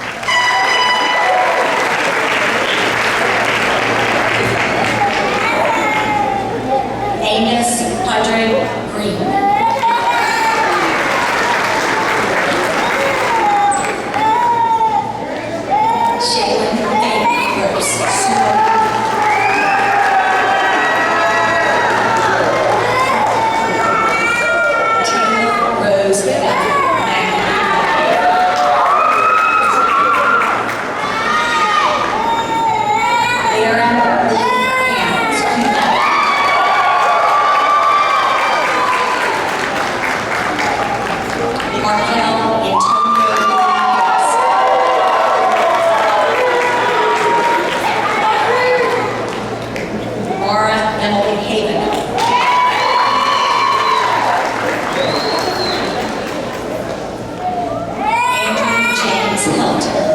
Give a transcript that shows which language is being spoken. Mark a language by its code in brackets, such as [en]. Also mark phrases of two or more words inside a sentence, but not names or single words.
[en] Amos Padre Green. Shaylin Faye Gross, [la] summa cum laude. [en] Taylor Rose Beck, [la] magna cum laude. [en] Aaron Lee Hammonds, [la] cum laude. [en] Markel Antonio Harris. Mara Emily Haven. Andrew James Hilton.